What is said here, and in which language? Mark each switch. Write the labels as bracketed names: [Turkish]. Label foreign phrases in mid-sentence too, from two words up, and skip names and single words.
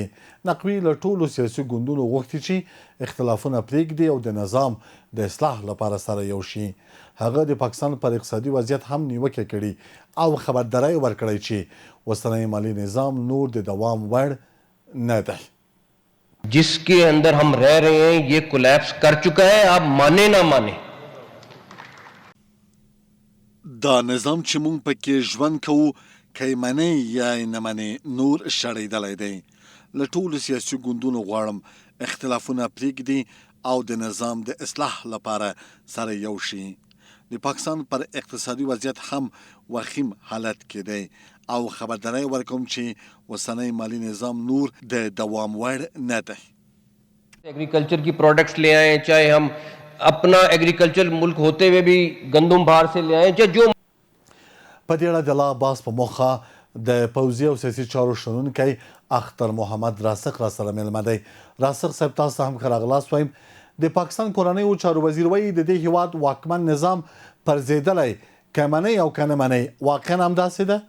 [Pashto] نقوي له ټولو سیاسي ګوندونو غوښتي چې اختلافونه پرېږدي او د نظام د اصلاح لپاره سره یو شي. هغه د پاکستان پر اقتصادي وضعیت هم نیوکې کړي او خبرداری ورکړی چې اوسنی مالي نظام نور د دوام وړ نه دی. [Urdu] جس کے اندر ہم رہ رہے ہیں یہ کولیپس کر چکا ہے، آپ مانے نہ مانے. [Pashto] دا نظام چې موږ پکې ژوند کوو که یې منئ یا یې نه منئ نور شړېدلی دی. له ټولو سیاسي ګوندونو غواړم اختلافونه پرېږدي او د نظام د اصلاح لپاره سره یو شي. د پاکستان پر اقتصادي وضعیت هم وخیم حالت کې دی او خبرداری ورکوم چې اوسنی مالی نظام نور د دوام وړ نه دی. [Urdu] ایگریکلچر کی پروڈکٹس لے آئے، چاہے ہم اپنا ایگریکلچر ملک ہوتے ہوئے بھی گندم باہر سے لے آئے، چاہے جو. [Pashto] په دې اړه د الله عباس په موخه د پوځي او سیاسي چارو شنونکی اختر محمد راسخ را سره مېلمه دی. راسخ صاحب تاسو ته هم ښه راغلاست وایم. د پاکستان کورنیو چارو وزیر وایي د دې هیواد واکمن نظام پرځېدلی، که منئ او که نه منئ، واقعا همداسې ده؟